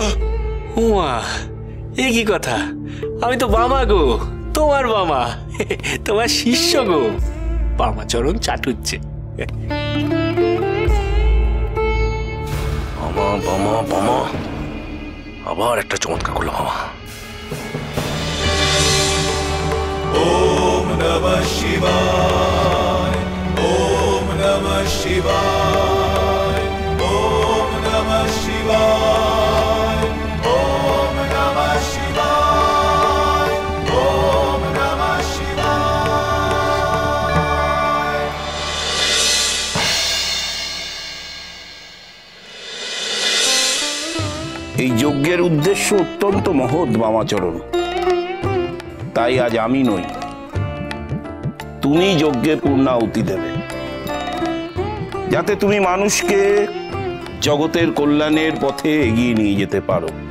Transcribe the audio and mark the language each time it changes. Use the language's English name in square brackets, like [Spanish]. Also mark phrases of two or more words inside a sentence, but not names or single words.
[Bangla] উমা, এ কি কথা? আমি তো বাবা গো, তোমার বাবা, তোমার শিষ্য গো, বামাচরণ চাটুচ্ছে। বামা বামা বামা, আবার একটা চমৎকার করলো বাবা। [Sanskrit] ওম নমঃ শিবায়, ওম নমঃ শিবায়, ওম নমঃ শিবায়, ওম নমঃ শিবায়, ওম নমঃ শিবায়। [Bangla] এই যজ্ঞের উদ্দেশ্য অত্যন্ত মহৎ বামাচরণ। তাই আজ আমি নই, তুমি যজ্ঞে পূর্ণাহুতি দেবে, যাতে তুমি মানুষকে জগতের কল্যাণের পথে এগিয়ে নিয়ে যেতে পারো।